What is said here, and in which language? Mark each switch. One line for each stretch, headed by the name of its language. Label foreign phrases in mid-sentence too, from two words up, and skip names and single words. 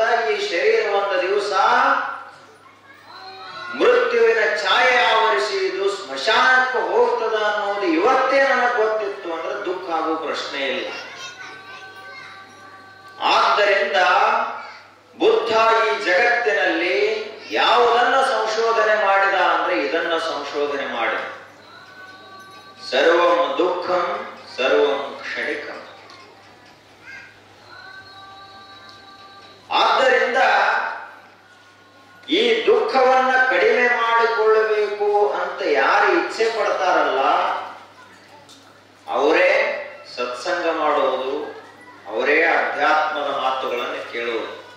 Kannada: ಈ ಶರೀರ ಒಂದು ದಿವಸ ಮೃತ್ಯುವಿನ ಛಾಯೆ ಆವರಿಸಿ ಇದು ಸ್ಮಶಾನಕ್ಕೆ ಹೋಗ್ತದ ಅನ್ನೋದು ಇವತ್ತೇ ನನಗೆ ಗೊತ್ತಿತ್ತು ಅಂದ್ರೆ ದುಃಖ ಆಗುವ ಪ್ರಶ್ನೆ ಇಲ್ಲ. ಆದ್ದರಿಂದ ಬುದ್ಧ ಈ ಜಗತ್ತಿನಲ್ಲಿ ಯಾವುದನ್ನ ಸಂಶೋಧನೆ ಮಾಡಿದ ಅಂದ್ರೆ ಇದನ್ನ ಸಂಶೋಧನೆ ಮಾಡಿದ.
Sanskrit: ಸರ್ವಂ ದುಃಖಂ ಸರ್ವಂ ಕ್ಷಣಿಕಂ.
Kannada: ಆದ್ದರಿಂದ ಈ ದುಃಖವನ್ನ ಕಡಿಮೆ ಮಾಡಿಕೊಳ್ಳಬೇಕು ಅಂತ ಯಾರು ಇಚ್ಛೆ ಪಡ್ತಾರಲ್ಲ ಅವರೇ ಸತ್ಸಂಗ ಮಾಡುವುದು, ಅವರೇ ಅಧ್ಯಾತ್ಮದ ಮಾತುಗಳನ್ನು ಕೇಳುವುದು.